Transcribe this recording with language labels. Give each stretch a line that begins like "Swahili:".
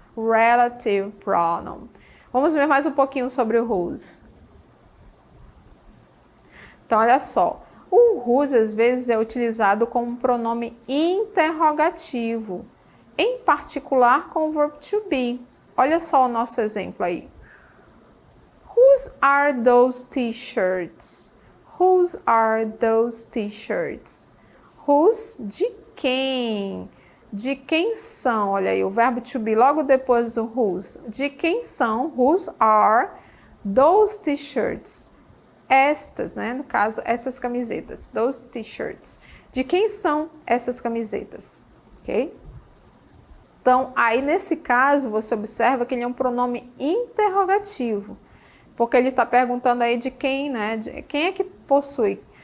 English: Relative pronoun.
Portuguese: Vamos ver mais um pouquinho sobre o whose. Então, olha só. O whose, às vezes, é utilizado como pronome interrogativo, em particular com o verbo to be. Olha só o nosso exemplo aí.
English: Whose are those t-shirts? Whose are those t-shirts?
Portuguese: Whose, de quem? De quem são? Olha aí, o verbo to be logo depois do whose. De quem são?
English: Whose are those t-shirts?
Portuguese: Estas, né? No caso, essas camisetas.
English: Those t-shirts.
Portuguese: De quem são essas camisetas? Ok? Então, aí nesse caso, você observa que ele é um pronome interrogativo. Porque ele está perguntando aí de quem, né? De quem é que possui?